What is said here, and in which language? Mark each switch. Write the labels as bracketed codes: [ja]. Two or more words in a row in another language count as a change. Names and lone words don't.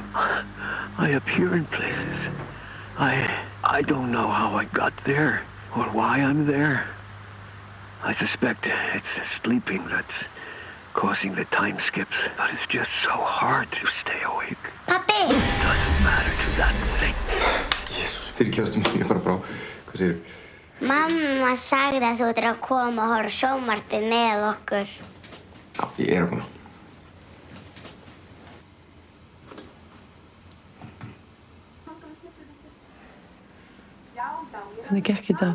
[en] I appear in places. I don't know how I got there or why I'm there. I suspect it's the sleeping that's causing the time skips, but it's just so hard to stay awake. Pappi! It doesn't matter to that thing. [is] Jesús, fyrirgefstu mér, ég fara brá. Hvað segirðu? Mamma sagði að þú ættir að koma og horfa á sjónvarpið með okkur. Já, ég að koma. Hvernig gekk þetta?